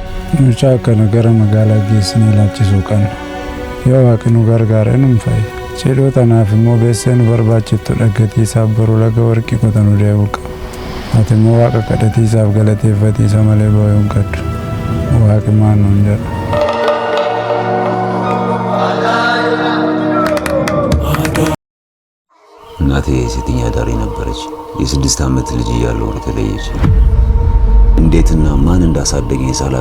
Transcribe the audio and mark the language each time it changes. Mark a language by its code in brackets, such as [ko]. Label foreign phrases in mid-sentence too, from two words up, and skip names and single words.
[om] Mucaa kana gara magaalaa geessinee laachisuu qabna. Yoo waaqni nu gargaare nu fa'i. Cidhoo tanaaf immoo beessee nu barbaachiftu dhaggatiisaaf baruu laga warqii qotanuu deebi'u qaba. Ati immoo waaqa kadhatiisaaf galateeffatiisa malee boo'uu hin qabdu. Waaqi maal nuun jedha. [am] እናቴ ሴተኛ አዳሪ ነበረች። የ6 ዓመት ልጅ እያለሁ ተለየች። እንዴትና ማን እንዳሳደገኝ ሳላቅ